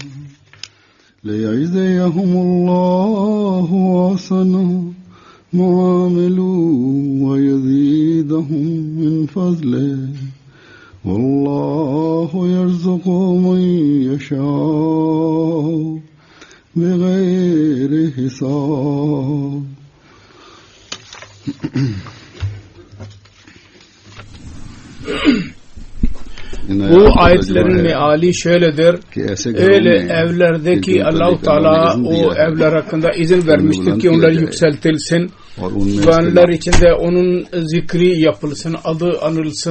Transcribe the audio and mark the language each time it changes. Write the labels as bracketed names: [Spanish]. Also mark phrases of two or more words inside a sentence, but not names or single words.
[Arabic] ليجزيهم الله أحسن ما عملوا ويزيدهم من فضله. والله يرزق من يشاء بغير حساب. [Turkish] Bu ayetlerin meali şöyledir. Öyle evlerdeki Allah-u Teala o evler hakkında izin vermiştir ki onlar yükseltilsin ve onlar içinde onun zikri yapılsın, adı anılsın.